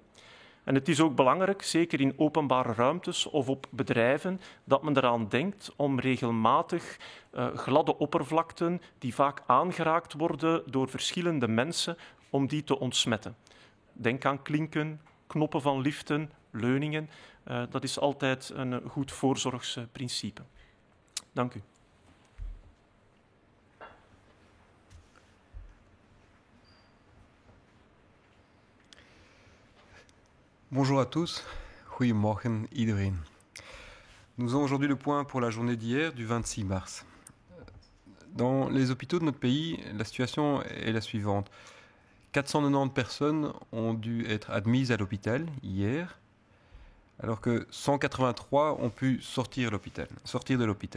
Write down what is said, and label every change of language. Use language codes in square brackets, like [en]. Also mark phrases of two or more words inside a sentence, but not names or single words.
[nl] En het is ook belangrijk, zeker in openbare ruimtes of op bedrijven, dat men eraan denkt om regelmatig gladde oppervlakten die vaak aangeraakt worden door verschillende mensen, om die te ontsmetten. Denk aan klinken, knoppen van liften, leuningen. Dat is altijd een goed voorzorgsprincipe. Dank u. [fr] Bonjour à tous, [nl] goedemorgen iedereen. [fr] Nous avons aujourd'hui le point pour la journée d'hier, du 26 mars. Dans les hôpitaux de notre pays, la situation est la suivante. 490 personnes ont dû être admises à l'hôpital hier, alors que 183 ont pu sortir de l'hôpital.